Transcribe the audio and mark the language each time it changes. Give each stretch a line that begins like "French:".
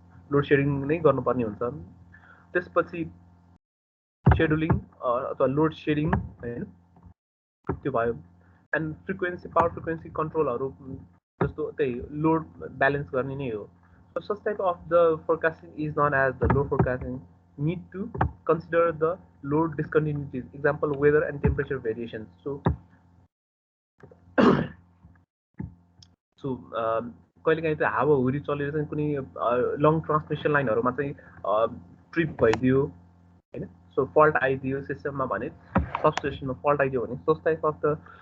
Nepali: Load shedding नै गर्नुपर्ने हुन्छ त्यसपछि सेड्युलिङ अथवा लोड सेडिङ होइन त्यो भयो एन्ड फ्रिक्वेन्सी पावर फ्रिक्वेन्सी कन्ट्रोलहरू जस्तो त्यही लोड ब्यालेन्स गर्ने नै हो
English: So such type of the forecasting is known as the load forecasting. Need to consider the load discontinuities. Example, weather and temperature variations.
Nepali: So कहिलेकाहीँ चाहिँ हावाहुरी चलेर चाहिँ कुनै लङ ट्रान्समिसन लाइनहरूमा चाहिँ ट्रिप भइदियो होइन सो फल्ट आइदियो सिस्टममा भने सबस्टेसनमा फल्ट आइदियो भने
English: so type of the